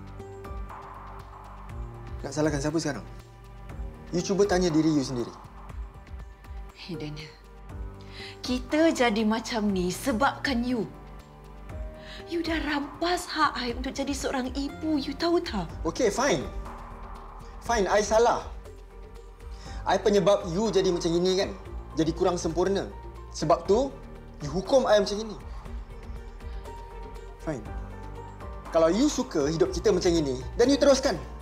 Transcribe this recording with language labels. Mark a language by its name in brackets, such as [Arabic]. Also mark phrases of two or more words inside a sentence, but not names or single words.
[Malay] Nak salahkan siapa sekarang? You cuba tanya diri you sendiri. Hey, Daniel. Kita jadi macam ni sebabkan you. You dah rampas hak I untuk jadi seorang ibu. You tahu tak? Okey, fine. Fine, I salah. I penyebab you jadi macam ini, kan? Jadi kurang sempurna. Sebab tu, you hukum I macam ini. Fine. Kalau you suka hidup kita macam ini, dan you teruskan.